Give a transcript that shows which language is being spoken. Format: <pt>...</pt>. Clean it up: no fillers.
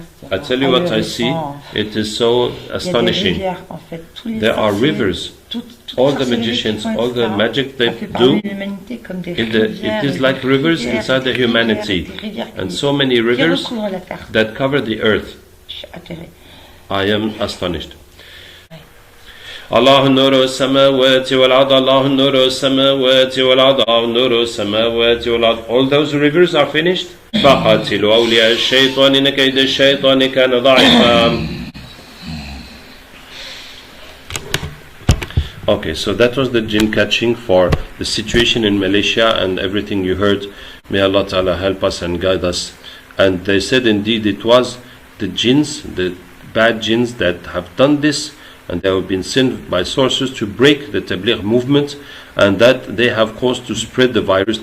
<en>I tell you what I see, it is so astonishing. There are rivers. All the magicians, all the magic they do, it is like rivers inside the humanity, and so many rivers that cover the earth. I am astonished.</en> <ar>الله نور السماوات والأرض الله نور السماوات والأرض نور السماوات والأرض.</ar> <en>All those rivers are finished.</en> <ar>فقاتلوا أولياء الشيطان إن كيد الشيطان كان ضعيفا.</ar> <en>Okay, so that was the jinn catching for the situation in Malaysia and everything you heard. May Allah Ta'ala help us and guide us. And they said indeed it was the jinns, the bad jinns that have done this, and they have been sent by sources to break the Tabligh movement, and that they have caused to spread the virus.</en>